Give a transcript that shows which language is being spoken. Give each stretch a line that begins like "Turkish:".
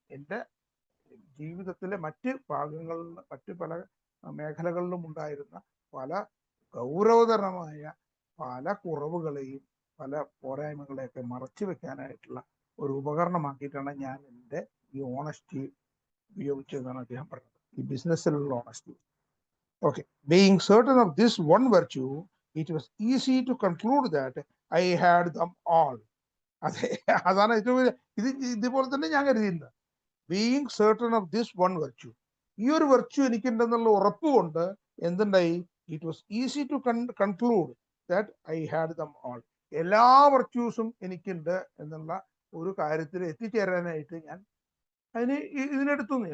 Malayalam: എൻ്റെ ജീവിതത്തിലെ മറ്റ് ഭാഗങ്ങളിൽ, മറ്റ് പല മേഖലകളിലും ഉണ്ടായിരുന്ന പല ഗൗരവതരമായ പല കുറവുകളെയും പല പോരായ്മകളെയൊക്കെ മറച്ചു വെക്കാനായിട്ടുള്ള ഒരു ഉപകരണമാക്കിയിട്ടാണ് ഞാൻ എൻ്റെ ഈ ഓണസ്റ്റി ഉപയോഗിച്ചതെന്നാണ് അദ്ദേഹം പറഞ്ഞത്, ഈ ബിസിനസ്സിലുള്ള honesty.
English: Okay, being certain of this one virtue, it was easy to conclude that I had them all.
Malayalam: അതാണ് ഏറ്റവും ഇതുപോലെ തന്നെ ഞാൻ കരുതിയിരുന്നത്.
English: being certain of this one virtue,
Malayalam: ഈ ഒരു വെർച്യു എനിക്കുണ്ടെന്നുള്ള ഉറപ്പ് കൊണ്ട് എന്തുണ്ടായി,
English: It was easy to conclude that I had them all.
Malayalam: എല്ലാ വെർച്യൂസും എനിക്കുണ്ട് എന്നുള്ള ഒരു കാര്യത്തിൽ എത്തിച്ചേരാനായിട്ട് ഞാൻ ഇതിനെടുത്തു.